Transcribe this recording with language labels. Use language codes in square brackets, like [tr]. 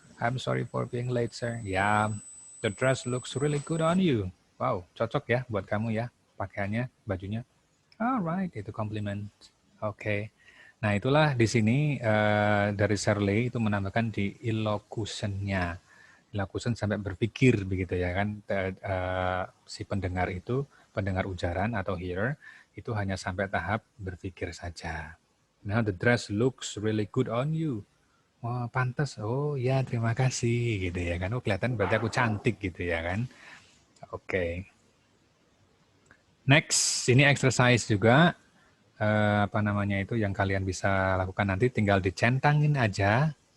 [en] I'm sorry for being late, sir. Ya. The dress looks really good on you. [id] Wow, cocok ya buat kamu ya pakaiannya, bajunya. [en] Alright, [id] itu compliment. Oke. Nah itulah di sini dari Shirley itu menambahkan di illocution-nya. Illocution sampai berpikir begitu ya kan. Si pendengar ujaran atau hearer itu hanya sampai tahap berpikir saja. [en] Now the dress looks really good on you. [id] Wah, pantas. Oh ya, terima kasih gitu ya kan. Oh, kelihatan berarti aku cantik gitu ya kan. Oke. Next, ini exercise juga yang kalian bisa lakukan nanti tinggal dicentangin aja.